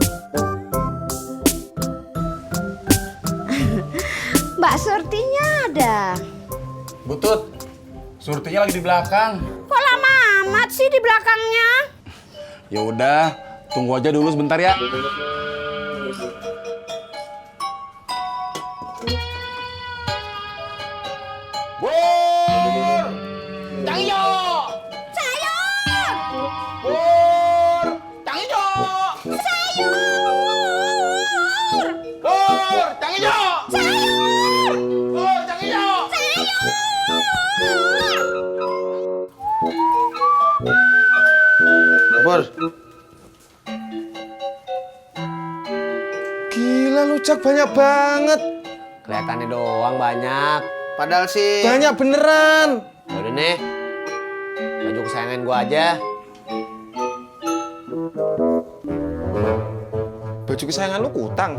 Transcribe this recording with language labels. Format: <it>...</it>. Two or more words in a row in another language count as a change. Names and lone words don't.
<id>Mbak Surtinya ada. Butut, surtinya lagi di belakang. Kok lama amat sih di belakangnya? Ya udah, tunggu aja dulu sebentar ya. Bur! Cang Ijo! Sayur! Bur! Cang Ijo! Sayur! Bur! Cang Ijo! Sayur! Bur! Cang Ijo! Bur! Gila lu Cak, banyak banget. Kelihatannya doang banyak. Padahal sih... Banyak beneran. Yaudah nih, baju kesayangan gua aja. Baju kesayangan lu kutang.</id>